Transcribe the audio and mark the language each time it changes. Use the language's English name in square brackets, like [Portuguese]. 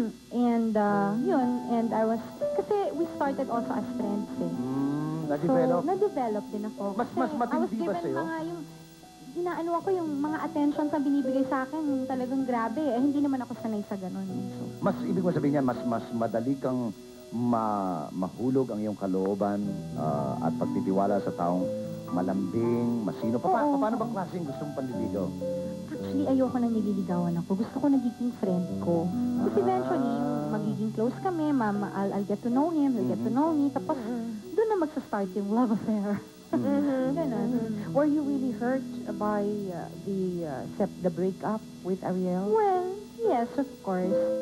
[English] And I was, kasi we started also as friends eh. [Filipino] Na-develop? So, na-develop din ako. Mas matindi ba sa'yo? Mga inaano ako yung mga attentions na binibigay sa akin, yung talagang grabe. Hindi naman ako sanay sa ganun. So, Mas ibig mo sabihin niyan, mas madali kang mahulog ang iyong kalooban at pagtitiwala sa taong malambing, masino. Paano bang klaseng gustong panliligaw? actually, ayoko nang nililigawan ako. Gusto ko nagiging friend ko. [English] Kasi eventually, [Filipino] magiging close kami. [English] I'll get to know him, he'll get to know me. [Filipino] Tapos, doon na magsa-start yung love affair. Ganun. [English] Were you really hurt by the breakup with Ariel? Well, yes, of course.